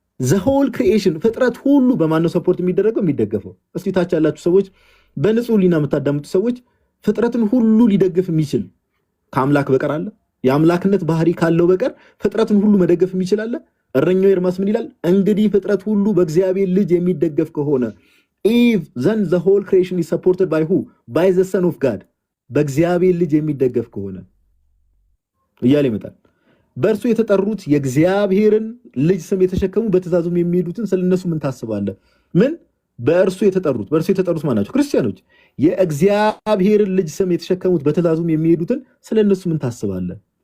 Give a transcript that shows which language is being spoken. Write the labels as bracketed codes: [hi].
[en] the whole creation [am] ፍጥረት ሁሉ በማን ነው ሰፖርት የሚደገፈው? እስቲ ታች ያላችሁ ሰዎች በንጹህ ሊና የምታዳምጡ ሰዎች ፍጥረትን ሁሉ ሊደግፍ የሚችል ከአምላክ በቀር አለ? የአምላክነት ባህሪ ካለው በቀር ፍጥረትን ሁሉ መደገፍ የሚችላለ? እረኛው ኤርማስ ምን ይላል? እንግዲህ ፍጥረት ሁሉ በእግዚአብሔር ልጅ የሚደገፍ ከሆነ [en] if then the whole creation is supported by who? by the son of God [am] በእግዚአብሔር ልጅ የሚደገፍ ከሆነ እያለ ይመጣል። በእርሱ የተጠሩት የእግዚአብሔርን ልጅ ስም የተሸከሙ በትእዛዙም የሚሄዱትን ስለነሱ ምን ታስባለህ? ምን በእርሱ የተጠሩት ማናቸው? ክርስቲያኖች። የእግዚአብሔርን ልጅ ስም የተሸከሙት በትእዛዙም የሚሄዱትን ስለነሱ ምን ታስባለህ?